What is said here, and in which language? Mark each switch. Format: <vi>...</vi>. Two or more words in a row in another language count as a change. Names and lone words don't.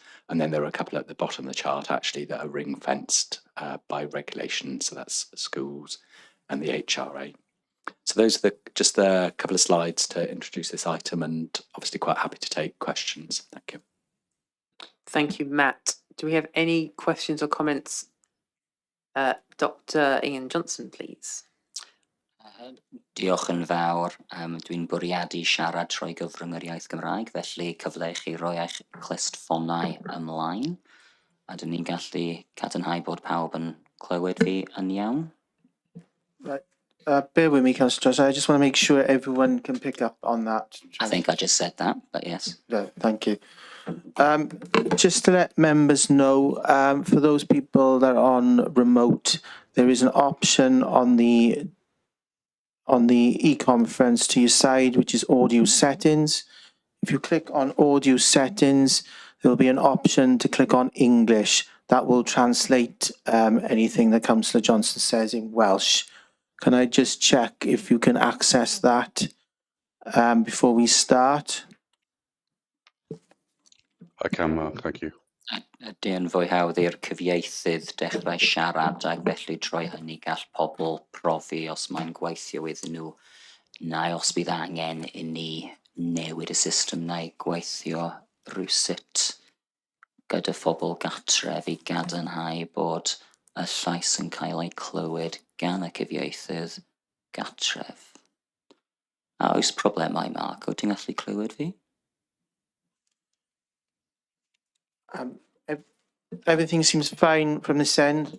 <en>And then there are a couple at the bottom of the chart actually that are ring fenced by regulation, so that's schools and the HRA. So those are just a couple of slides to introduce this item, and obviously quite happy to take questions. Thank you. Thank you, Matt. Do we have any questions or comments? Dr Ian Johnson, please.</en> <cy>Diolch yn fawr. Dwi'n bwriadu siarad trwy gyfrwng yr iaith Gymraeg, felly cyfle i chi roi eich clustffonau ymlaen. A dyn ni'n gallu cadarnhau bod pawb yn clywed fi yn iawn.</cy> <en>Right. Bear with me, Councillor Johnson. I just want to make sure everyone can pick up on that. I think I just said that, but yes. No, thank you. Just to let members know, for those people that are on remote, there is an option on the e-conference to your side, which is audio settings. If you click on audio settings, there will be an option to click on English. That will translate anything that Councillor Johnson says in Welsh. Can I just check if you can access that before we start? I can, Mark, thank you.</en> <cy>Ydy yn fwy hawdd i'r cyfieithydd dechrau siarad ac felly trwy hynny gall pobl profi os mae'n gweithio iddyn nhw, neu os bydd angen i ni newid y system neu gweithio rwsut gyda phobl gatref i gadarnhau bod y llais yn cael ei clywed gan y cyfieithydd gatref. A oes problemau, Mark? Wyt ti'n gallu clywed fi?</cy> <en>Everything seems fine from this end.</en>